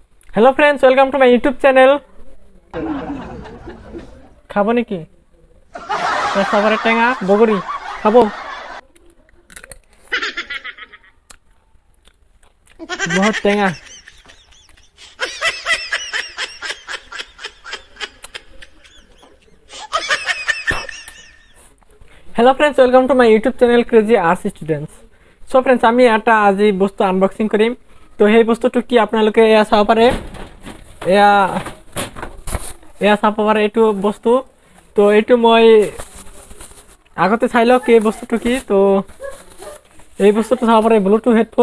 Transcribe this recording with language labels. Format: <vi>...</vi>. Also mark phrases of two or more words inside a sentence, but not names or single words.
<en>hello friends, welcome to my YouTube channel.</en> <as>খাবো নেকি সবাৰে টেঙা বগৰি খাবো বহুত টেঙা।</as> <en>hello friends, welcome to my YouTube channel Crazy Arts Students. so friends,</en> <as>आमी এটা আজি বস্তু আনবক্সিং কৰিম। তো সেই বস্তুটো কি আপোনালোকে এয়া চাব পাৰে, এয়া চাব পাৰে এইটো বস্তু। তো এইটো মই আগতে চাই লওক এই বস্তুটো কি। তো এই বস্তুটো চাব পাৰে</as> <en>Bluetooth headphone.</en>